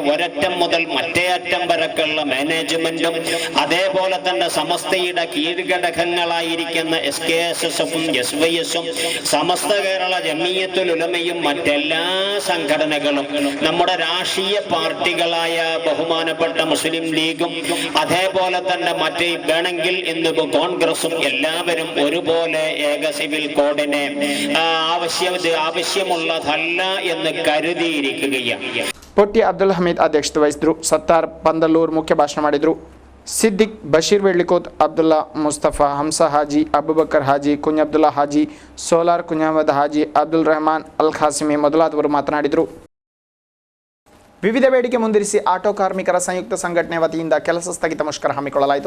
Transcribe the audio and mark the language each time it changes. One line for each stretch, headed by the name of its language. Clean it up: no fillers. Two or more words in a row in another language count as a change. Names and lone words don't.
Malayalam: ഒരറ്റം മുതൽ മറ്റേ അറ്റം വരെയുള്ള മാനേജ്മെന്റും അതേപോലെ തന്നെ സമസ്തയുടെ കീഴ്ഘടകങ്ങളായിരിക്കുന്ന SKSSഉം SYSഉം സമസ്ത കേരള ജമിയത്തുൽ ഉലമയും മറ്റെല്ലാ സംഘടനകളും നമ്മുടെ രാഷ്ട്രീയ പാർട്ടികളായ ബഹുമാനപ്പെട്ട മുസ്ലിം ലീഗും അതേപോലെ തന്നെ മറ്റേ വേണമെങ്കിൽ ഇന്ന് കോൺഗ്രസും എല്ലാവരും ഒരുപോലെ ഏക സിവിൽ കോഡിനെ ആവശ്യമുള്ളതല്ല എന്ന് കരുതിയിരിക്കുകയാണ്.
Kannada: ಪೊಟ್ಟಿ ಅಬ್ದುಲ್ ಹಮೀದ್ ಅಧ್ಯಕ್ಷತೆ ವಹಿಸಿದರು. ಸತ್ತಾರ್ ಪಂದಲ್ಲೂರ್ ಮುಖ್ಯ ಭಾಷಣ ಮಾಡಿದರು. ಸಿದ್ದಿಕ್, ಬಶೀರ್ ವೆಳ್ಳಿಕೋತ್, ಅಬ್ದುಲ್ಲಾ ಮುಸ್ತಫಾ, ಹಂಸ ಹಾಜಿ, ಅಬುಬಕರ್ ಹಾಜಿ, ಕುಂಜ್ ಅಬ್ದುಲ್ಲಾ ಹಾಜಿ, ಸೋಲಾರ್ ಕುಂಜಾಮದ್ ಹಾಜಿ, ಅಬ್ದುಲ್ ರೆಹಮಾನ್ ಅಲ್ ಖಾಸಿಮಿ ಮೊದಲಾದವರು ಮಾತನಾಡಿದರು. ವಿವಿಧ ಬೇಡಿಕೆ ಮುಂದಿರಿಸಿ ಆಟೋ ಕಾರ್ಮಿಕರ ಸಂಯುಕ್ತ ಸಂಘಟನೆ ವತಿಯಿಂದ ಕೆಲಸ ಸ್ಥಗಿತ ಮುಷ್ಕರ ಹಮ್ಮಿಕೊಳ್ಳಲಾಯಿತು.